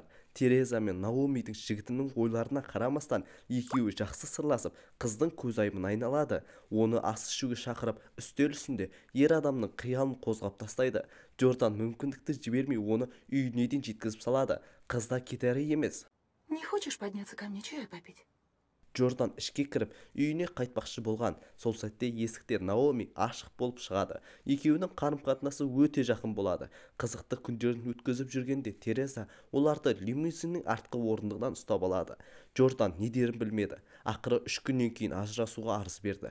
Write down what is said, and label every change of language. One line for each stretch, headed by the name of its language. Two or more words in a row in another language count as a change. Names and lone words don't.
Kazakh: Тереза мен Наомидің жігітінің ойларына қарамастан, екеуі жақсы сырласып, қыздың көзайымын айналады. Оны ас ішуге шақырып, үстел үстінде ер адамның қиялын қозғап тастайды. Джордан мүмкіндікті жібермей, оны үйіне дейін жеткізіп салады. Қызда кетері емес.
Russian: Не хочешь подняться ко мне чаю попить?
Kazakh: Джордан ішке кіріп, үйіне қайтпақшы болған. Сол сәтте есіктен Наоми ашық болып шығады. Екеуінің қарым-қатынасы өте жақын болады. Қызықты күндерін өткізіп жүргенде Тереза оларды лимузиннің артқы орындығынан ұстап алады. Джордан не дерін білмеді. Ақыры 3 күннен кейін ажырасуға арыз берді.